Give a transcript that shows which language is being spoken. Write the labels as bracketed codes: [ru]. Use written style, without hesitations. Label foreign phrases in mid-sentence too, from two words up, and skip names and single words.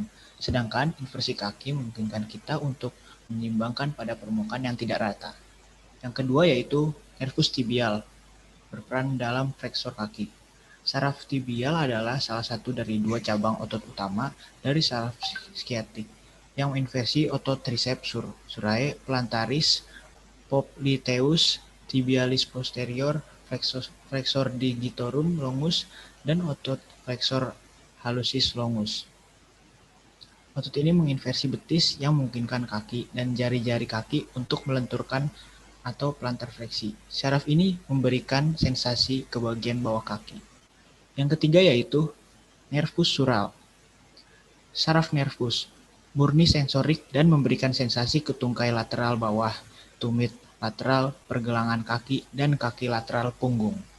[id] Sedangkan inversi kaki memungkinkan kita untuk menyeimbangkan pada permukaan yang tidak rata. Yang kedua yaitu nervus tibial, berperan dalam flexor kaki. Saraf tibial adalah salah satu dari 2 cabang otot utama dari saraf skiatik yang menginversi otot triceps surae plantaris, popliteus, tibialis posterior, flexor digitorum longus, dan otot flexor hallucis longus. Otot ini menginversi betis yang memungkinkan kaki dan jari-jari kaki untuk melenturkan atau plantar fleksi. Saraf ini memberikan sensasi ke bagian bawah kaki. Yang ketiga yaitu nervus sural. Saraf nervus murni sensorik dan memberikan sensasi ke tungkai lateral bawah, tumit lateral, pergelangan kaki, dan kaki lateral punggung.